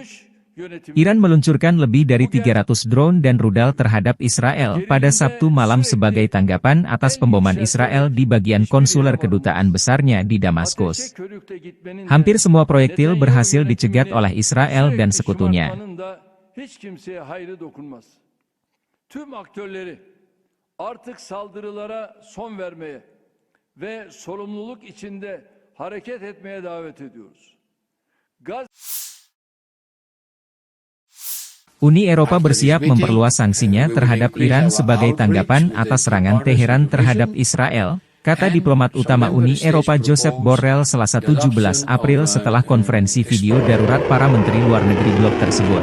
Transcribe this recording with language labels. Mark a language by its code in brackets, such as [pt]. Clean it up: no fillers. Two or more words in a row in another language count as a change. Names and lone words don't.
[id] Iran meluncurkan lebih dari 300 drone dan rudal terhadap Israel pada Sabtu malam sebagai tanggapan atas pemboman Israel di bagian konsuler kedutaan besarnya di Damaskus. Hampir semua proyektil berhasil dicegat oleh Israel dan sekutunya. [tr] Hiç kimseye hayrı dokunmaz. Tüm aktörleri artık saldırılara son vermeye ve sorumluluk içinde hareket etmeye davet ediyoruz. [id] Uni Eropa bersiap memperluas sanksinya terhadap Iran sebagai tanggapan atas serangan Teheran terhadap Israel, kata diplomat utama Uni Eropa Josep Borrell Selasa 17 April setelah konferensi video darurat para menteri luar negeri blok tersebut.